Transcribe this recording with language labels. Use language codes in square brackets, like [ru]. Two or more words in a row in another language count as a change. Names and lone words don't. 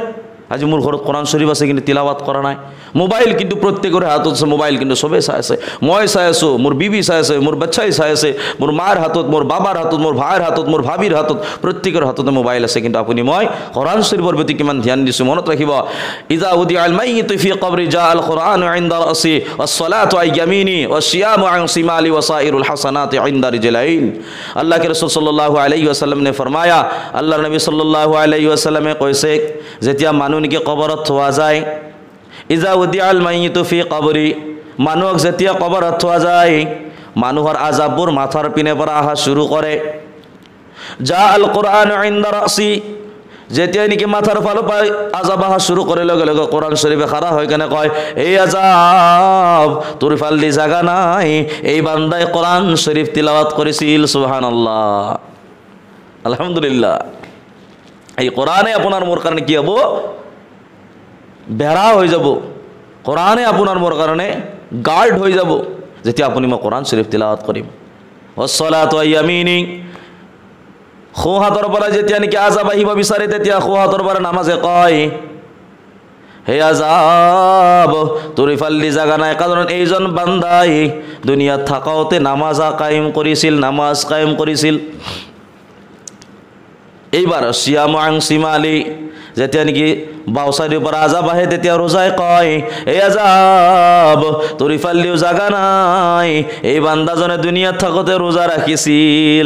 [as] আজি মোৰ ঘৰত কোৰাণ শ্বৰীফ আছে কিন্তু তিলাৱাত কৰা নাই। মোবাইল কিন্তু প্ৰত্যেকৰে হাতত আছে, মোবাইল কিন্তু চবেই চাই আছে, মই চাই আছোঁ, মোৰ বিবি চাই আছে, মোৰ বাচ্চাই চাই আছে, মোৰ মাৰ হাতত, মোৰ বাবাৰ হাতত, মোৰ ভাইৰ হাতত, মোৰ ভাবিৰ হাতত, প্ৰত্যেকৰ হাততে মোবাইল আছে। কিন্তু আপুনি মই কোৰাণ শ্বৰীফৰ প্ৰতি কিমান ধ্যান দিছোঁ? মনত ৰাখিব, [ar] إذا وضع الميت في قبره جاء القرآن عند رأسه والصلاة عن يمينه والصيام عن شماله وسائر الحسنات عند رجليه. [hi] আল্লাহ के रसूल [ar] صلى الله عليه وسلم [hi] ने फरमाया, [as] আল্লাহ নবী [ar] صلى الله عليه وسلم [as] কৈছে, যেতিয়া মানুহ নেকি কবৰত থোৱা যায়, [ar] إذا وضع الميت في قبره, [as] মানুহক যেতিয়া কবৰত থোৱা যায়, মানুহৰ আজাববোৰ মাথাৰ পিনে পৰা অহা শুরু কৰে। [ar] جاء القرآن عند رأسه, [as] যেতিয়া নেকি মাথাৰ ফালৰ পৰা আজাব অহা শুরু কৰে, লগে লগে কোৰাণ শ্বৰীফে খাৰা হৈ কেনে কয়, এই আজাব তোৰ ফাল দি জাগা নাই, এই বান্দাই কোৰাণ শ্বৰীফ তিলাৱাত কৰিছিল। [ar] سبحان الله، الحمد لله. [as] এই কোৰাণে আপোনাৰ মোৰ কাৰণে কি হ'ব? বেৰা হৈ যাব। কোৰাণে আপোনাৰ মোৰ কাৰণে গাৰ্ড হৈ যাব যেতিয়া আপুনি মই কোৰাণ শ্বৰীফ তিলাৱাত কৰিম। [ar] والصلاة عن يمينه, [as] সোঁ হাতৰ পৰা যেতিয়া নেকি আজাব আহিব বিচাৰে তেতিয়া সোঁ হাতৰ পৰা নামাজে কয় হে আজাব তোৰ ইফালদি জাগা নাই, কাৰণ এইজন বান্দাই দুনিয়াত থাকোঁতে নামাজ কায়েম কৰিছিল। এইবাৰ [ar] صيام عن شمال [as] যেতিয়া নেকি বাওঁ চাইডৰ পৰা আজাব আহে তেতিয়া ৰোজাই কয় এই আজাব তোৰ ইফালদিও জাগা নাই, এই বান্দাজনে দুনিয়াত থাকোঁতে ৰোজা ৰাখিছিল।